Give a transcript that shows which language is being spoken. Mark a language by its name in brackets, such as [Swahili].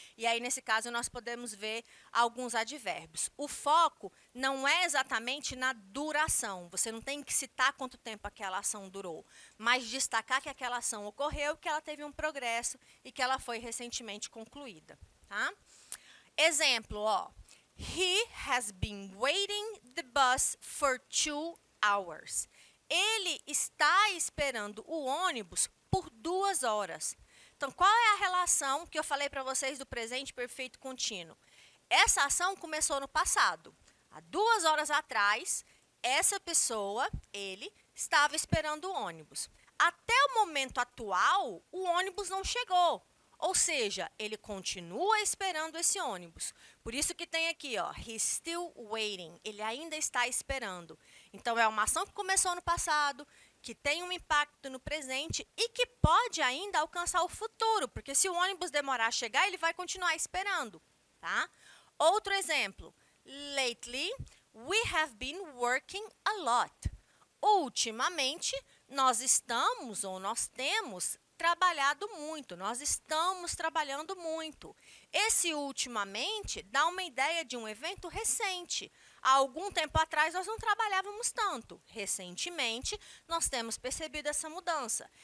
[Portuguese] E aí, nesse caso, nós podemos ver alguns advérbios. O foco não é exatamente na duração. Você não tem que citar quanto tempo aquela ação durou, mas destacar que aquela ação ocorreu, que ela teve um progresso e que ela foi recentemente concluída. Tá? Exemplo, ó. [English] He has been waiting the bus for 2 hours. [Portuguese] Ele está esperando o ônibus por 2 horas. Então, qual é a relação que eu falei para vocês do presente perfeito contínuo? Essa ação começou no passado. Há 2 horas atrás, essa pessoa, ele, estava esperando o ônibus. Até o momento atual, o ônibus não chegou. Ou seja, ele continua esperando esse ônibus. Por isso que tem aqui, ó, [English] he's still waiting. [Portuguese] Ele ainda está esperando. Então, é uma ação que começou no passado, que tem um impacto no presente e que pode ainda alcançar o futuro, porque se o ônibus demorar a chegar, ele vai continuar esperando, tá? Outro exemplo. [English] Lately, we have been working a lot. [Portuguese] Ultimamente, nós estamos ou nós temos trabalhado muito, nós estamos trabalhando muito. Esse ultimamente dá uma ideia de um evento recente. Há algum tempo atrás nós não trabalhávamos tanto. Recentemente nós temos percebido essa mudança.